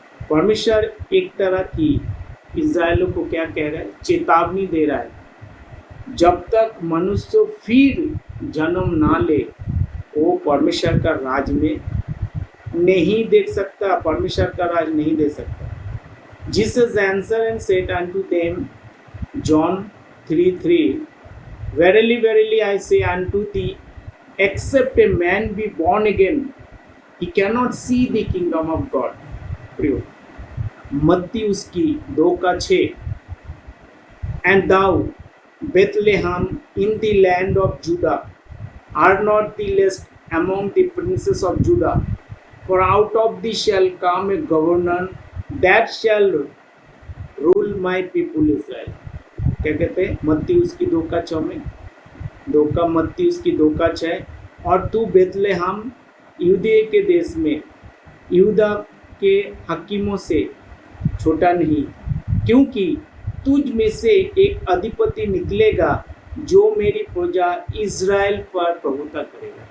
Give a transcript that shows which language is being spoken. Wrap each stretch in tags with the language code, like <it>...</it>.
<hi>परमेश्वर एक तरह की इज़राइलों को क्या कह रहा है? चेतावनी दे रहा है। जब तक मनुष्य फिर जन्म ना ले, वो परमेश्वर का राज में नहीं देख सकता, परमेश्वर का राज नहीं दे सकता।</hi> <en>Jesus answered and said unto them, John 3:3, Verily, verily, I say unto thee, except a man be born again, he cannot see the kingdom of God.</en> <hi>प्रियो, मत्ती उसकी 2 का 6।</hi> <en>And thou, Bethlehem, in the land of Judah, are not the least among the princes of Judah, for out of thee shall come a governor that shall rule my people Israel.</en> <hi>क्या कहते हैं? मत्ती उसकी 2 का 6 में, 2 उसकी 2 का 6। और तू बेतलेहम यहूदिया के देश में यहूदा के हकीमों से छोटा नहीं, क्योंकि तुझ में से एक अधिपति निकलेगा जो मेरी प्रजा इज़राइल पर प्रभुता करेगा।</hi>